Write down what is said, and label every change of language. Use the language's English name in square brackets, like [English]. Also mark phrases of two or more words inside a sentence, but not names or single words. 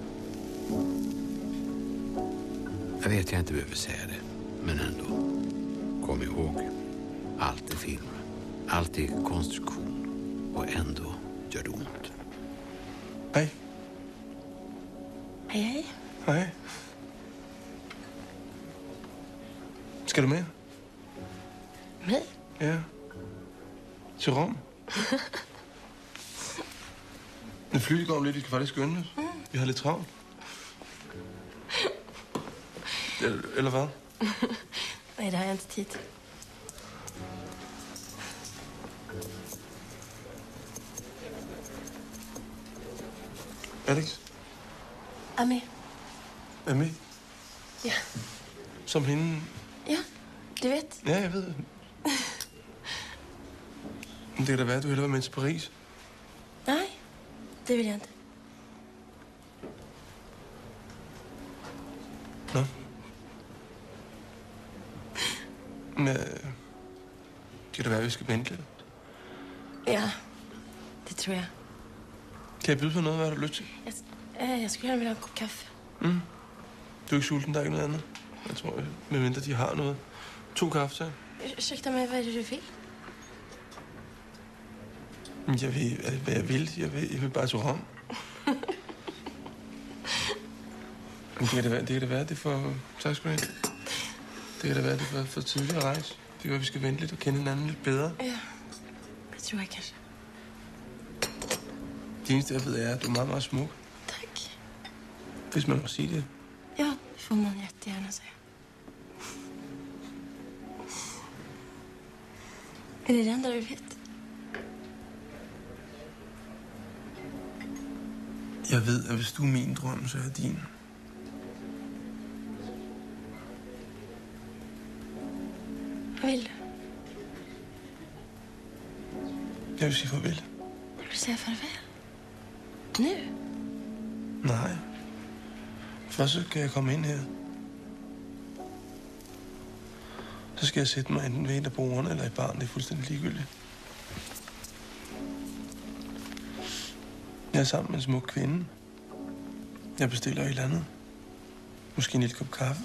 [Swedish] Jag vet jag inte behöver säga det, men ändå. Kom ihåg, allt är film, allt är konstruktion och ändå gör det ont. Hej. Hej, hej. Hej. [Danish] Skal du med? Mig? Ja. Til Rom. Men flyet går om lidt, vi skal faktisk skynde os. Vi har lidt travlt. Eller hvad? [Swedish] Nej, det har jag inte tid. Alex? Ami. [Danish] Er med? Ja. Som hende? [Swedish] Ja, du vet. Ja, [Danish] jeg ved. Men det kan da være, at du hellere vil med til Paris. [Swedish] Nej, det vill jag inte. [Danish] Nå. Men, kan det være, at vi skal vente lidt? Ja, det tror jeg. Kan jeg byde på noget? Hvad har du lyst til? Jeg skulle gerne [Swedish] vilja ha [Danish] en kop kaffe. Du er ikke sulten, der er ikke noget andet? Jeg tror, medmindre de har noget. 2 kaffe til. [Swedish] Ursäkta mig, vad är det du vill? [Danish] Jeg ved, hvad jeg vil. Jeg vil bare tage om. Det kan det være, det er for... Tak skal du have. Det kan det være, det er for tidligt at rejse. Det kan være, vi skal vente lidt og kende hinanden lidt bedre. [Swedish] Ja, det tror jag kanske. [Danish] Det eneste, jeg ved, er, at du er meget, meget smuk. [Swedish] Tack. [Danish] Hvis man må sige det. [Swedish] Ja, det får man jättegärna säga. Är det det enda du vet? [Danish] Jeg ved, at hvis du er min drøm, så er jeg din. [Swedish] Vad vill du? [Danish] Jeg vil sige farvel. [Swedish] Vill du säga farväl? Nu? Nej. [Danish] Først så kan jeg komme ind her. Så skal jeg sætte mig enten ved en af bordene eller i baren. Det er fuldstændig ligegyldigt. Jeg er sammen med en smuk kvinde. Jeg bestiller et eller andet. Måske en lille kop kaffe.